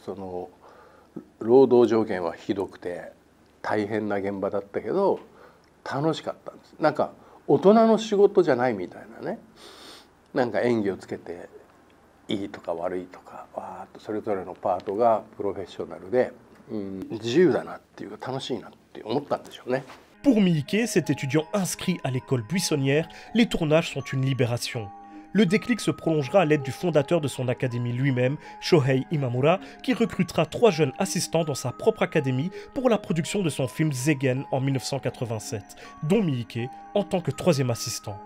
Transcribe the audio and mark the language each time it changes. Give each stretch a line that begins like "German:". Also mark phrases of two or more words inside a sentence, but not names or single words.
Japanese: その労働条件はひどくて大変な現場だったけど楽しかったんです。なんか大人の仕事じゃないみたいなね。なんか演技をつけていいとか悪いとかわーっとそれぞれのパートがプロフェッショナルで、自由だなっていうか楽しいなって思ったんでしょうね。
French: Pour Miike, cet étudiant inscrit à l'école buissonnière, les tournages sont une libération. Le déclic se prolongera à l'aide du fondateur de son académie lui-même, Shohei Imamura, qui recrutera 3 jeunes assistants dans sa propre académie pour la production de son film Zeigen en 1987, dont Miike en tant que 3e assistant.